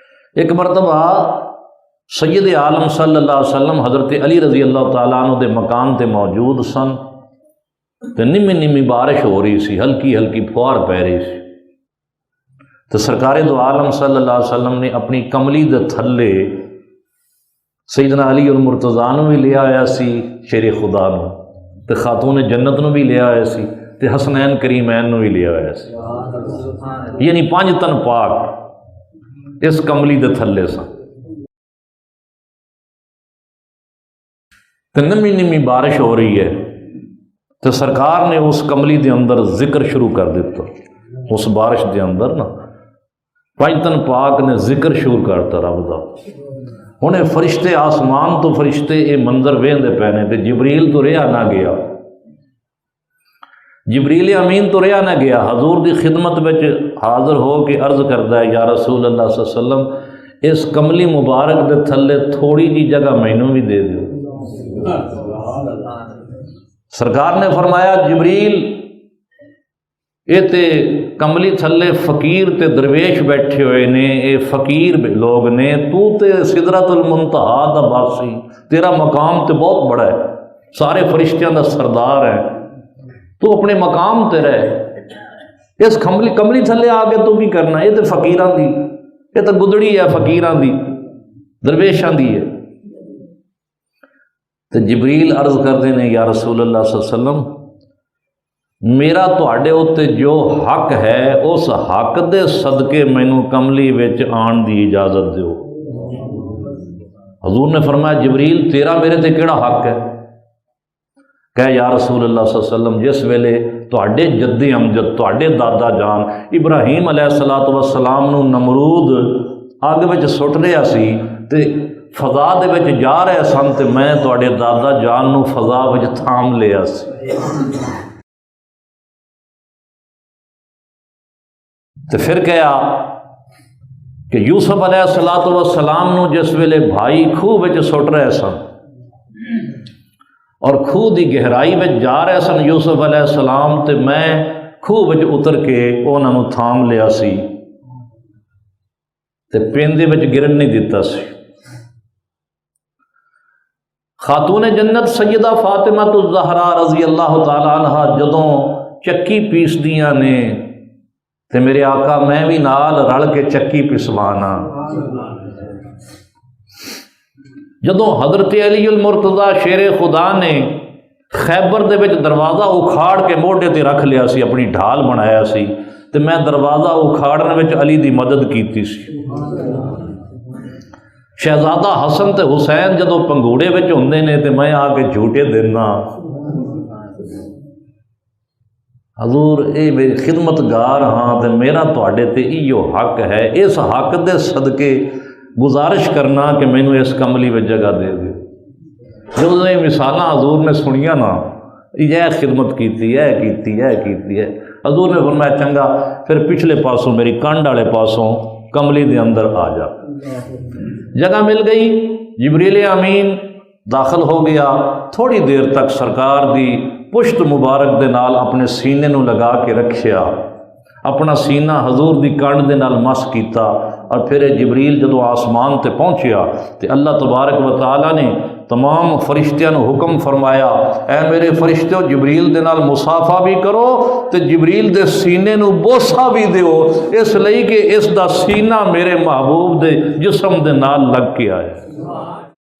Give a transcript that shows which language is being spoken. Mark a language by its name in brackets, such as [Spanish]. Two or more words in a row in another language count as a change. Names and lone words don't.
[Punjabi] ایک مرتبہ سید عالم [Arabic] صلی اللہ علیہ وسلم [Punjabi] حضرت علی [Arabic] رضی اللہ تعالیٰ عنہ [Punjabi] دے مکان تے موجود سن تے نمی نمی بارش ہو رہی سی، ہلکی ہلکی پھوار پہ رہی سی، تو سرکار دو عالم [Arabic] صلی اللہ علیہ وسلم [Punjabi] نے اپنی کملی دے تھلے سیدنا علی المرتضیٰ نو بھی لیا آیا سی شیر خدا نو، تے خاتون جنت نو بھی لیا آیا سی، تے حسنین کریمین نو بھی لیا آیا سی، یعنی 5 تن پاک اس کملی دے تھلے سن۔ تے نمی نمی بارش ہو رہی ہے، تو سرکار نے اس کملی دے اندر ذکر شروع کر دیتا، اس بارش دے اندر نا 5 تن پاک نے ذکر شروع کرتا رب دا۔ ہنے فرشتے آسمان تو فرشتے یہ منظر ویندے پے نے، تے جبریل تو رہا نہ گیا، جبریل امین تو رہا نہ گیا، حضور دی خدمت وچ حاضر ہو کے عرض کردا ہے [Arabic] یا رسول اللہ صلی اللہ علیہ وسلم [Punjabi] اس کملی مبارک دے تھلے تھوڑی جی جگہ مینوں بھی دے دیو۔ سرکار نے فرمایا جبریل یہ تے کملی تھلے فقیر تے درویش بیٹھے ہوئے نے، یہ فقیر لوگ نے، تو تے سدرۃ المنتہا دا باسی، تیرا مقام تے بہت بڑا ہے، سارے فرشتیاں دا سردار ہے، تو اپنے مقام تے رہ، اس کملی تھلے آ کے تو کی کرنا؟ یہ تے فقیراں دی، یہ تے گدڑی ہے فقیراں دی، درویشاں دی ہے۔ تو جبریل عرض کردے نے [Arabic] یا رسول اللہ صلی اللہ علیہ وسلم [Punjabi] میرا تواڈے اوتے جو حق ہے اس حق دے صدقے مینوں کملی وچ آن دی اجازت دیو۔ حضور نے فرمایا جبریل تیرا میرے تے کیڑا حق ہے؟ کہ [Arabic] یا رسول اللہ صلی اللہ علیہ وسلم [Punjabi] جس ویلے تواڈے جد امجد تواڈے دادا جان ابراہیم [Arabic] علیہ السلام [Punjabi] نو نمرود اگ وچ سٹ رہا سی تے فضا دے وچ جا رہے سن تے میں تواڈے دادا جان نو فضا وچ تھام لیا سی، تے پھر کہا کہ یوسف [Arabic] علیہ السلام [Punjabi] نو جس ویلے بھائی خوہ وچ سٹ رہے سن اور خوہ دی گہرائی وچ جا رہے سن یوسف [Arabic] علیہ السلام [Punjabi] تے میں خوہ وچ اتر کے انہاں نو تھام لیا سی تے پیندے وچ گرن نہیں دیتا سی۔ خاتون جنت سیدہ فاطمہ الزہرا [Arabic] رضی اللہ تعالی عنہ [Punjabi] جدوں چکی پیس دیاں نے تے میرے آقا میں بھی نال رل کے چکی پسوانا، جدوں حضرت علی المرتضیٰ شیر خدا نے خیبر دے وچ دروازہ اکھاڑ کے موڈے تے رکھ لیا سی، اپنی ڈھال بنایا سی تے میں دروازہ اکھاڑنے وچ علی دی مدد کیتی سی۔ شہزادہ حسن تے حسین جدوں پنگوڑے وچ ہوندے نے تے میں آ کے جھوٹے دینا، حضور اے میری خدمت گار ہاں تے میرا تواڈے تے ایو حق ہے، اس حق دے صدقے گزارش کرنا کہ مینوں اس کملی وچ جگہ دے دیو۔ جدوں یہ مثالاں حضور نے سنیاں نا یہ خدمت کیتی ہے حضور نے فرمایا چنگا پھر پچھلے پاسوں میری کنڈ والے پاسوں کملی دے اندر آ جا۔ جگہ مل گئی، جبریل امین داخل ہو گیا، تھوڑی دیر تک سرکار دی پشت مبارک دے نال اپنے سینے نو لگا کے رکھیا، اپنا سینہ حضور دی کنڈ دے نال مس کیتا، اور پھر جبریل جدو آسمان تے پہنچیا تے [Arabic] اللہ تبارک و تعالیٰ [Punjabi] نے تمام فرشتیاں نو حکم فرمایا اے میرے فرشتیو جبریل دے نال مصافحہ بھی کرو تے جبریل دے سینے نو بوسا بھی دیو، اس لئی کہ اس دا سینہ میرے محبوب دے جسم دے نال لگ کے آئے۔